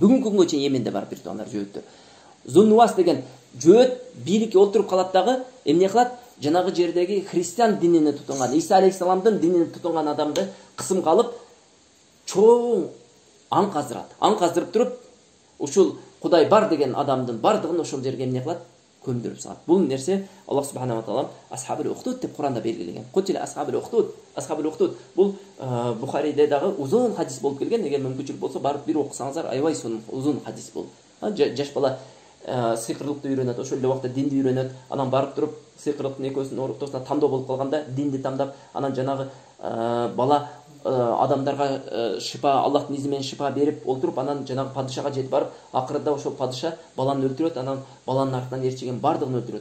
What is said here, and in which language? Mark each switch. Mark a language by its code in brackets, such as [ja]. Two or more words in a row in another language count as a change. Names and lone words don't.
[ky] Бүгүнкү күнгө чейин Йеменде бар бир тонар жөөттөр. Зуннуас деген жөөт бийликке олтуруп калат дагы эмне кылат? Жанагы жердеги христиан динине тутунган, Иса алейхисаламдын динине тутунган адамды кысымга алып чоң аң каздырат. Аң каздырып туруп, ушул Кудай бар деген адамдын бардыгын ошол жерге эмне кылат? Көмдүрүп салат. Бул нерсе Аллах [ar] سبحانه وتعالى أصحاب الأخدود [ky] деп Куранда белгилеген. [ar] قتل أصحاب الأخدود. أصحاب الأخدود [ky] бул Бухариде дагы узун хадис болуп келген. Эгер мүмкүнчүлүк болсо барып бир окусаңыздар, аябай узун хадис бул. Жаш бала сыйкырлыкты үйрөнөт, ошол эле убакта динди үйрөнөт. Анан барып туруп сыйкырлыктын экөөсүнүн ортосуна тандоо болуп калганда динди тандап, анан жанагы бала адамдарга шифа, Аллахтын изи менен шифа берип олтуруп, анан жанагы падышага жетип барып, акырында ошол падыша баланы өлтүрөт, анан баланын артынан ээрчиген бардыгын өлтүрөт.